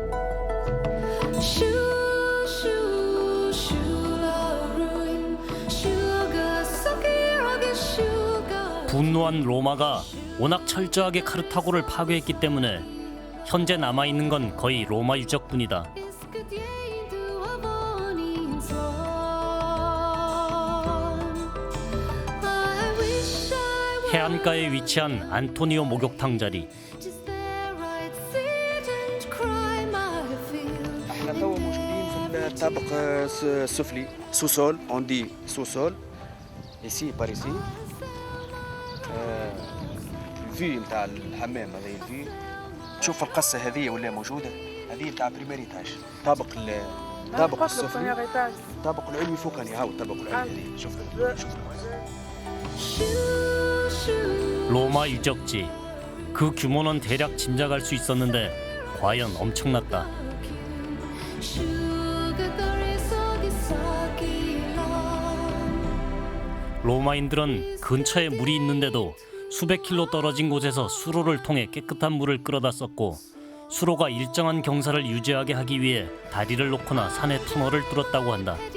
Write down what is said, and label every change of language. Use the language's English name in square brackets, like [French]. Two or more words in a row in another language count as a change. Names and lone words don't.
[Korean] 분노한 로마가 워낙 철저하게 카르타고를 파괴했기 때문에 현재 남아있는 건 거의 로마 유적뿐이다. 해안가에 위치한 안토니오 목욕탕 자리. [Arabic] احنا تو موجودين في الطابق السفلي [French] sous-sol on dit sous-sol ici par ici [Arabic] الفي نتاع الحمام هذا الفي تشوف القصه هذه ولا موجوده هذه نتاع [French] premier étage [Arabic] الطابق السفلي الطابق العلوي فوقاني هاو الطابق العلوي شوف [Korean] 로마 유적지. 그 규모는 대략 짐작할 수 있었는데 과연 엄청났다. 로마인들은 근처에 물이 있는데도 수백 킬로 떨어진 곳에서 수로를 통해 깨끗한 물을 끌어다 썼고 수로가 일정한 경사를 유지하게 하기 위해 다리를 놓거나 산에 터널을 뚫었다고 한다.